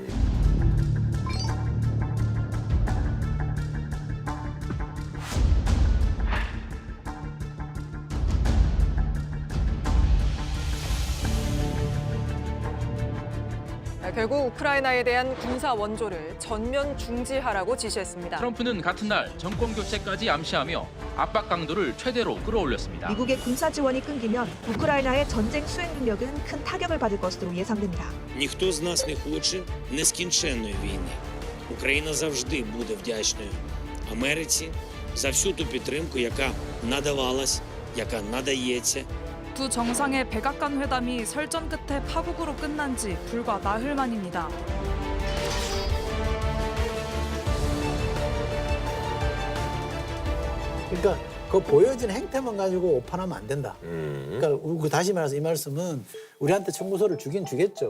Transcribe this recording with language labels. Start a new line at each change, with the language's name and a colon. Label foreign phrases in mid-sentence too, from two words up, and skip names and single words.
Korean: 결국 우크라이나에 대한 군사 원조를 전면 중지하라고 지시했습니다. 트럼프는 같은 날 정권 교체까지 암시하며 압박 강도를 최대로 끌어올렸습니다. 미국의 군사 지원이 끊기면 우크라이나의 전쟁 수행 능력은 큰 타격을 받을 것으로 예상됩니다.
Ukrainian: Ніхто з нас не хоче нескінченної війни. Україна завжди буде вдячною Америці за всю ту підтримку, яка надавалась, яка надається
Korean: 두 정상의 백악관 회담이 설전 끝에 파국으로 끝난 지 불과 나흘 만입니다. 그러니까 그 보여진 행태만 가지고 오판하면 안 된다. 그러니까 다시 말해서 이 말씀은 우리한테 청구서를 주긴 주겠죠.